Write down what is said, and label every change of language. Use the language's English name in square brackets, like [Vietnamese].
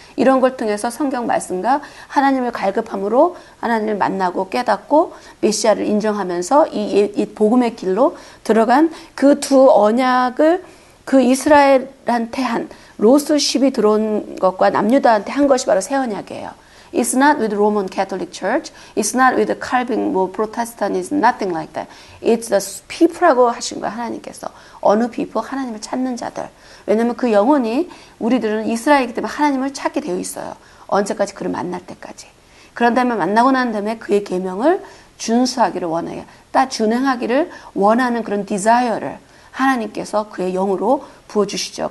[Korean] 이런 걸 통해서 성경 말씀과 하나님을 갈급함으로 하나님을 만나고 깨닫고 메시아를 인정하면서 이 복음의 길로 들어간 그 두 언약을 그 이스라엘한테 한 로스 십이 들어온 것과 남유다한테 한 것이 바로 새 언약이에요. [English] It's not with Roman Catholic Church. It's not with the Calvin, Protestantism, nothing like that. It's the people [Korean] 라고 하신 거예요, 하나님께서. 어느 people? 하나님을 찾는 자들. 왜냐면 그 영혼이 우리들은 이스라엘이기 때문에 하나님을 찾게 되어 있어요. 언제까지 그를 만날 때까지. 그런 다음에 만나고 난 다음에 그의 계명을 준수하기를 원해요. 준행하기를 원하는 그런 디자이어를 하나님께서 그의 영으로 부어주시죠.